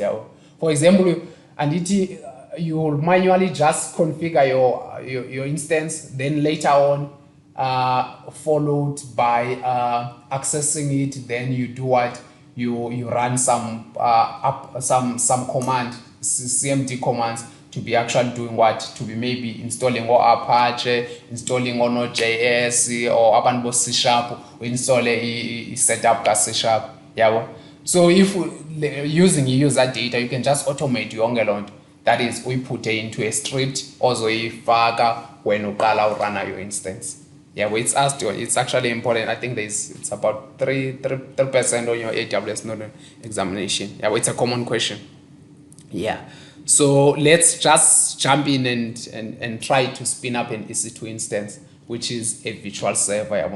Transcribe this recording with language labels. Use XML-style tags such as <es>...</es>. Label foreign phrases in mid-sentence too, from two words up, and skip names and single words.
<en>For example, and you will manually just configure your instance, then later on followed by accessing it, then you do what you run some command, CMD commands, to be actually doing what, to be maybe installing or Apache, installing on Node.js or abantu C# or install a setup ka C#. So if using user data, you can just automate</en> <zu>yonke lonto.</zu> <en>That is, we put it into a script ozoyifaka when</en> <zu>uqala urana</zu> <en>your instance. It's asked you. It's actually important. I think it's about 3% on your AWS Node examination. It's a common question. So let's just jump in and try to spin up an EC2 instance, which is a virtual server.</en>